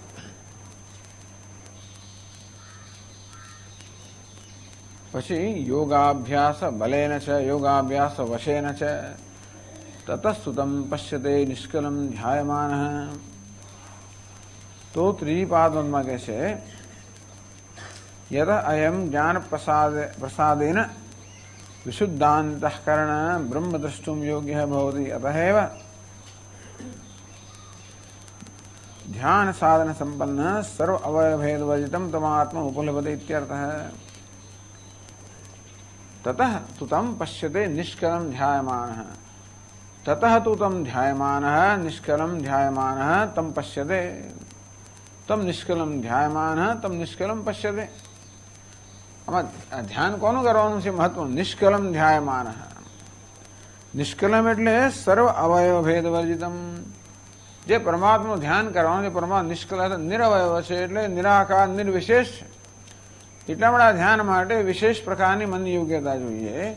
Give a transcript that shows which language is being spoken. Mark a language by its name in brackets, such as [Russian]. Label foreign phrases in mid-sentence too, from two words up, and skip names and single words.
[Sanskrit] પછી યોગાભ્યાસ બલેન છે, યોગાભ્યાસ વશેન છે, તતસ્તુતમ પશ્યતે નિષ્કલમ ધ્યાયમાન. [Gujarati] તો ત્રીજી પાદમાં કહે છે [Sanskrit] યત અયમ જ્ઞાન પ્રસાદેન विशुद्धान्तःकरण ब्रह्म द्रष्टुम योग्य भवति। अतएव ध्यान साधन संपन्न सर्व अवयव भेद वर्जितम तमात्मा उपलभते इत्यर्थः। ततः तु तम पश्यते निष्कलम ध्यायमानः। ततः तु तम ध्यायमानः निष्कलम ध्यायमानः तम पश्यते। तम निष्कलम ध्यायमानः तम निष्कलम पश्यते। [Gujarati] ध्यान कोનું કરવાનું છે? મહત્વ [Sanskrit] નિષ્કલમ ધ્યાયમાનઃ। [Gujarati] નિષ્કલમ એટલે [Sanskrit] સર્વ અવયવ ભેદ વર્જિતમ। [Gujarati] જે પરમાત્માનું ધ્યાન કરવાનું છે, પરમાત્મા નિષ્કલ નિરવયવ છે, એટલે નિરાકાર નિર્વિશેષ છે। એટલા માટે ધ્યાન માટે વિશેષ પ્રકારની મનની યોગ્યતા જોઈએ।